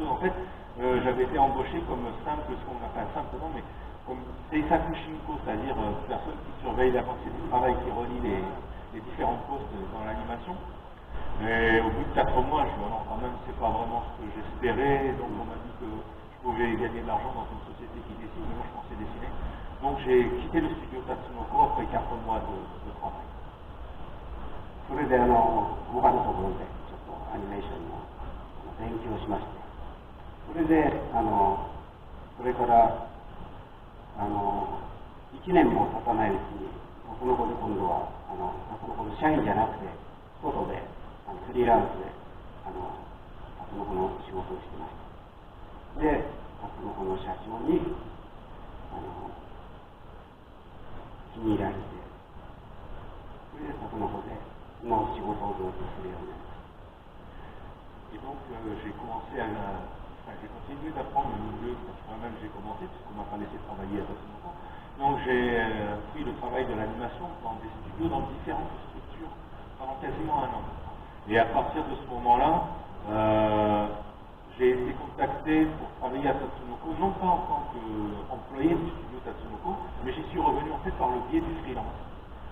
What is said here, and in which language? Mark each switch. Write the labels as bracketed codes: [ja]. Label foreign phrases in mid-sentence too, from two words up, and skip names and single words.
[fr] En fait, j'avais été embauché comme simple, ce qu'on appelle simplement, mais comme [ja] 制作進行, [fr] c'est-à-dire personne qui surveille l'avancée du travail, qui relie les différents postes dans l'animation. Et au bout de 4 mois, je me dis, non, quand même, c'est pas vraiment ce que j'espérais. Donc, on m'a dit que je pouvais gagner de l'argent dans une société qui dessine, mais moi, je pensais dessiner. Donc j'ai quitté le studio Tatsunoko après 4 mois de travail. [ja] それで他のところでちょっとアニメーションの勉強しまして、それでそれから1年も経たないうちにタツノコで今度はタツノコの社員じゃなくて外でフリーランスでタツノコの仕事をしてました。でタツノコの社長に気に入られて、それでタツノコでの仕事をずっとするようになりました。 [fr] Et donc j'ai continué d'apprendre le milieu quand moi-même j'ai commencé, puisqu'on m'a pas laissé travailler à Tatsunoko. Donc j'ai pris le travail de l'animation dans des studios, dans différentes structures pendant quasiment 1 an. Et à partir de ce moment-là, j'ai été contacté pour travailler à Tatsunoko, non pas en tant qu'employé du studio Tatsunoko, mais j'y suis revenu en fait par le biais du freelance.